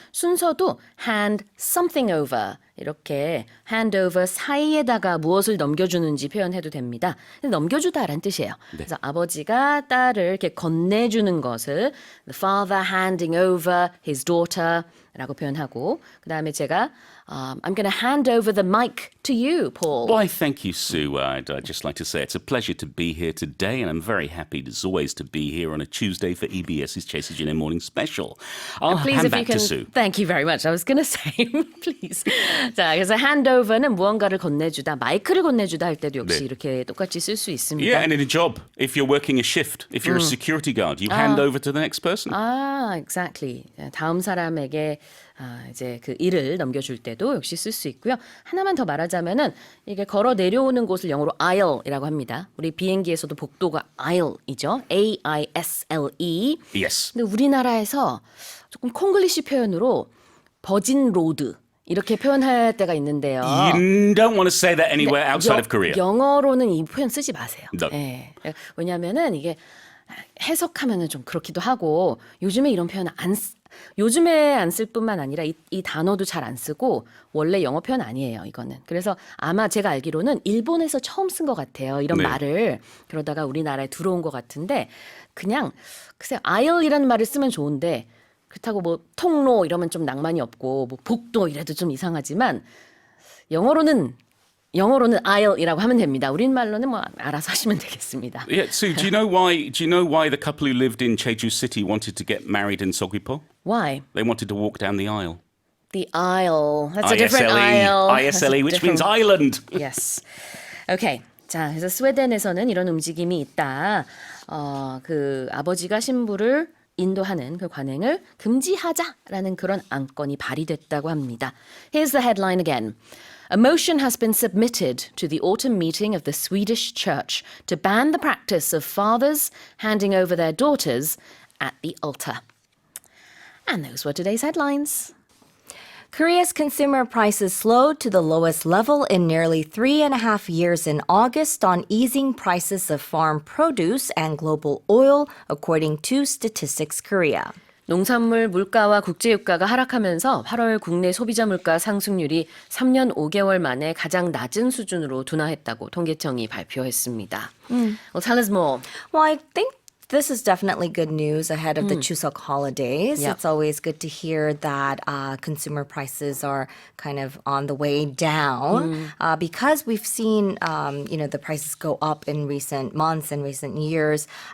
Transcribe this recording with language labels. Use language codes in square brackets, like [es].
[ko] 순서도 [en] hand something over [ko] 이렇게 hand over 사이에다가 무엇을 넘겨주는지 표현해도 됩니다. 넘겨주다라는 뜻이에요. 그래서 아버지가 딸을 이렇게 건네주는 것을 [en] the father handing over his daughter [ko] 라고 표현하고 그 다음에 제가 [en] I'm going to hand over the mic to you, Paul. Why, thank you, Sue. I'd just like to say it's a pleasure to be here today, and I'm very happy, as always, to be here on a Tuesday for EBS's Chasey Gin Morning Special. I'll Please, hand if you back can. to Sue. Thank you very much. I was going to say, please. [ko] 자, 그래서 handover는 무언가를 건네주다, 마이크를 건네주다 할 때도 역시 이렇게 똑같이 쓸 수 있습니다. [en] Yeah, and in a job, if you're working a shift, if you're a security guard, you hand over to the next person. Exactly. [ko] 다음 사람에게 이제 그 일을 넘겨줄 때도 역시 쓸 수 있고요. 하나만 더 말하자면은 이게 걸어 내려오는 곳을 영어로 aisle이라고 합니다. 우리 비행기에서도 복도가 aisle이죠. [en] A-I-S-L-E. Yes. [ko] 근데 우리나라에서 조금 콩글리시 표현으로 버진 로드 이렇게 표현할 때가 있는데요. [en] You don't want to say that anywhere outside of Korea. [ko] 영어로는 이 표현 쓰지 마세요. [en] No. [ko] 예. 왜냐하면은 이게 해석하면은 좀 그렇기도 하고 요즘에 이런 표현 요즘에 안 쓸 뿐만 아니라 이 단어도 잘 안 쓰고 원래 영어 표현 아니에요, 이거는. 그래서 아마 제가 알기로는 일본에서 처음 쓴 것 같아요. 이런 네. 말을. 그러다가 우리나라에 들어온 것 같은데 그냥 글쎄요. aisle이라는 말을 쓰면 좋은데 그렇다고 뭐 통로 이러면 좀 낭만이 없고 뭐 복도 이래도 좀 이상하지만 영어로는 aisle이라고 하면 됩니다. 우리말로는 뭐 알아서 하시면 되겠습니다. [en] Yeah, Sue, do you know why the couple who lived in Jeju City wanted to get married in Seogwipo? Why? They wanted to walk down the aisle. The aisle. That's a different aisle. ISLE, which means island. Yes. Okay. [ko] 자, 그래서 스웨덴에서는 이런 움직임이 있다. 그 아버지가 신부를 인도하는 그 관행을 금지하자라는 그런 안건이 발의됐다고 합니다. [en] Here's the headline again. A motion has been submitted to the autumn meeting of the Swedish Church to ban the practice of fathers handing over their daughters at the altar. And those were today's headlines. Korea's consumer prices slowed to the lowest level in nearly 3.5 years in August on easing prices of farm produce and global oil, according to Statistics Korea. [ko] 농산물 물가와 국제유가가 하락하면서 8월 국내 소비자 물가 상승률이 3년 5개월 만에 가장 낮은 수준으로 둔화했다고 통계청이 발표했습니다. [en] Well, tell us more. Well, I think this is definitely good news ahead of the Chuseok holidays. Yep. It's always good to hear that consumer prices are kind of on the way down because we've seen, the prices go up in recent months and recent years.